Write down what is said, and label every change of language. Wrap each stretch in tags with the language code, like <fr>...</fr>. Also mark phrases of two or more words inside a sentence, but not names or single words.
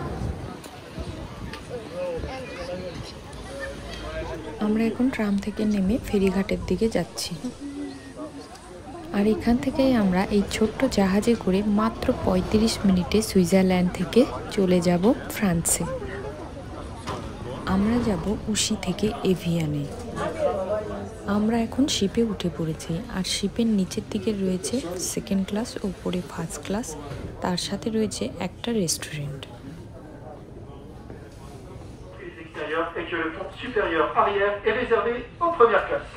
<bn>আমরা এখন ট্রাম থেকে নেমে ফেরিঘাটের দিকে যাচ্ছি, আর এখান থেকেই আমরা এই ছোট্ট জাহাজে করে মাত্র ৩৫ মিনিটে সুইজারল্যান্ড থেকে চলে যাব ফ্রান্সে। আমরা যাব উশি থেকে এভিয়ানে। আমরা এখন শিপে উঠে পড়েছি, আর শিপের নিচের দিকে রয়েছে</bn> <en>second class,</en> <bn>ওপরে</bn> <en>first class,</en> <bn>তার সাথে রয়েছে একটা রেস্টুরেন্ট।</bn> <fr>Et que le pont supérieur arrière est réservé aux premières classes.</fr>